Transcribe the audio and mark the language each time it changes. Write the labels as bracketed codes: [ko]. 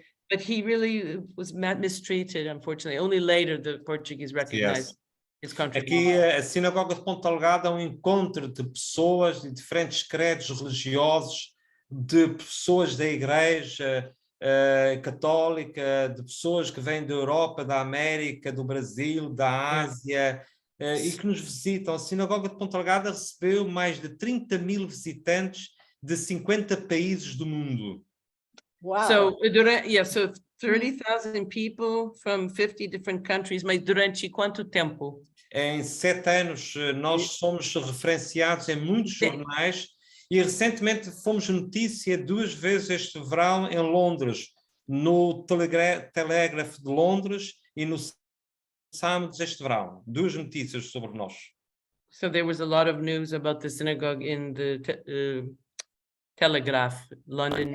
[en] But he really was mistreated, unfortunately. Only later the Portuguese recognized his contribution. [pt] Aqui a sinagoga de Ponta Delgada é um encontro de pessoas de diferentes credos religiosos, de pessoas da igreja católica, de pessoas que vêm da Europa, da América, do Brasil, da Ásia, e que nos visitam. A sinagoga de Ponta Delgada recebeu mais de 30.000 visitantes de 50 países do mundo. [en] Wow. So 30,000 people from 50 different countries, [pt] mas durante quanto tempo? Em 7 anos nós somos referenciados em muitos jornais e recentemente fomos notícia 2 vezes este verão em Londres, no Telegraph de Londres e no Times este verão. 2 notícias sobre nós. [en] So there was a lot of news about the synagogue in the Telegraph, London.